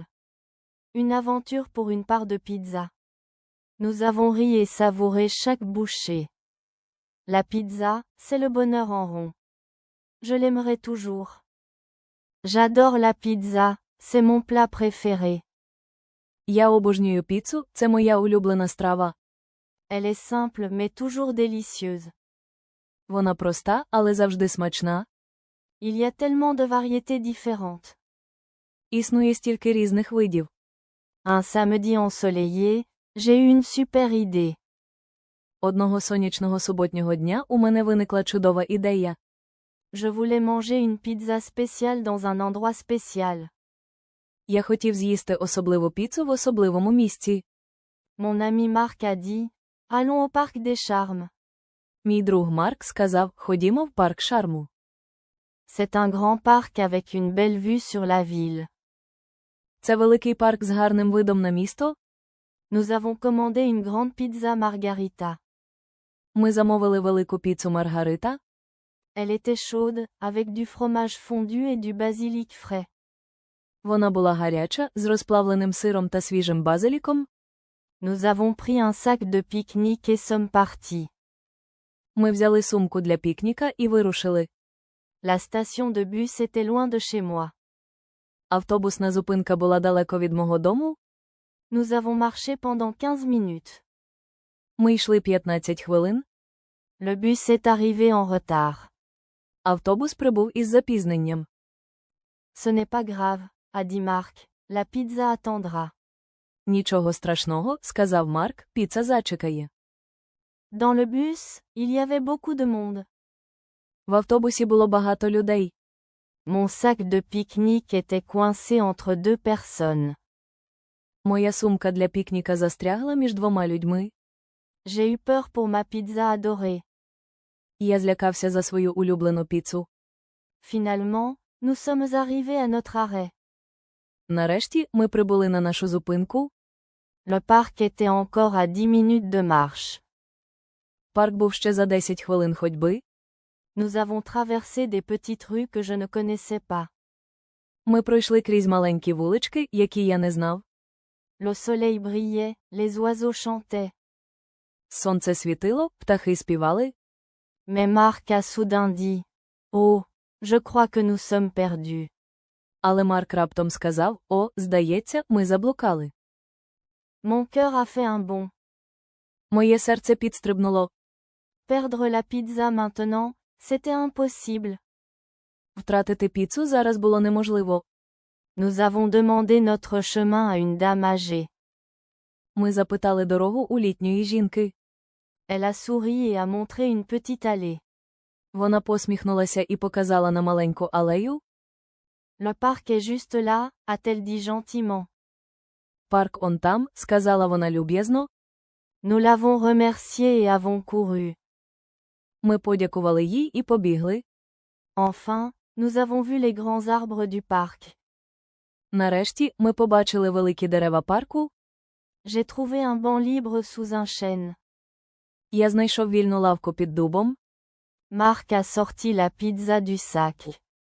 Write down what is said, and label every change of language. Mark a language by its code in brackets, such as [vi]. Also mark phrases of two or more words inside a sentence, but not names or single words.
[fr] Une aventure pour une part de pizza. Nous avons ri et savouré chaque bouchée. La pizza, c'est le bonheur en rond. Je l'aimerai toujours. J'adore la pizza, c'est mon plat préféré. [uk] Я обожнюю піцу, це моя улюблена страва. [fr] Elle est simple mais toujours délicieuse. [uk] Вона проста, але завжди смачна. [fr] Il y a tellement de variétés différentes. [uk] Існує стільки різних видів. [fr] Un samedi ensoleillé, j'ai eu une super idée. [uk] Одного сонячного суботнього дня у мене виникла чудова ідея. [fr] Je voulais manger une pizza spéciale dans un endroit spécial. [uk] Я хотів з'їсти особливу піцу в особливому місці. [fr] Mon ami Marc a dit, allons au parc des Charmes. [uk] Мій друг Марк сказав, ходімо в парк Шарму. [fr] C'est un grand parc avec une belle vue sur la ville. [uk] Це великий парк з гарним видом на місто. [fr] Nous avons commandé une grande pizza margarita. [uk] Ми замовили велику піцу Маргарита. [fr] Elle était chaude, avec du fromage fondu et du basilic frais. [uk] Вона була гаряча, з розплавленим сиром та свіжим базиліком. [fr] Nous avons pris un sac de pique-nique et sommes partis. [uk] Ми взяли сумку для пікніка і вирушили. [fr] La station de bus était loin de chez moi. [uk] Автобусна зупинка була далеко від мого дому. [fr] Nous avons marché pendant 15 minutes. [uk] Ми йшли 15 хвилин. [fr] Le bus est arrivé en retard. [uk] Автобус прибув із запізненням. [fr] Ce n'est pas grave, a dit Marc, la pizza attendra. [uk] Нічого страшного, сказав Марк, піца зачекає. [fr] Dans le bus, il y avait beaucoup de monde. [uk] В автобусі було багато людей. [fr] Mon sac de pique-nique était coincé entre deux personnes. [uk] Моя сумка для пікніка застрягла між двома людьми. [fr] J'ai eu peur pour ma pizza adorée. [uk] Я злякався за свою улюблену піцу. [fr] Finalement, nous sommes arrivés à notre arrêt. [uk] Нарешті ми прибули на нашу зупинку. [fr] Le parc était encore à 10 minutes de marche. [uk] Парк був ще за 10 хвилин ходьби. [fr] Nous avons traversé des petites rues que je ne connaissais pas. [uk] Ми пройшли крізь маленькі вулички, які я не знав. [fr] Le soleil brillait, les oiseaux chantaient. [uk] Сонце світило, птахи співали. [fr] Mais Marc a soudain dit: Oh, je crois que nous sommes perdus. [uk] Але Марк раптом сказав: «О, здається, ми заблукали». [fr] Mon cœur a fait un bond. [uk] Моє серце підстрибнуло. [fr] Perdre la pizza maintenant, c'était impossible. [uk] Втратити піцу зараз було неможливо. [fr] Nous avons demandé notre chemin à une dame âgée. [uk] Ми запитали дорогу у літньої жінки. [fr] Elle a souri et a montré une petite allée. [uk] Вона посміхнулася і показала на маленьку алею. [fr] Le parc est juste là, a-t-elle dit gentiment. [uk] Парк он там, сказала вона люб'язно. [fr] Nous l'avons remerciée et avons couru. [uk] Ми подякували їй і побігли. [fr] Enfin, nous avons vu les grands arbres du parc. [uk] Нарешті, ми побачили великі дерева парку. [fr] J'ai trouvé un banc libre sous un chêne. [uk] Я знайшов вільну лавку під дубом. [fr] Marc a sorti la pizza du sac.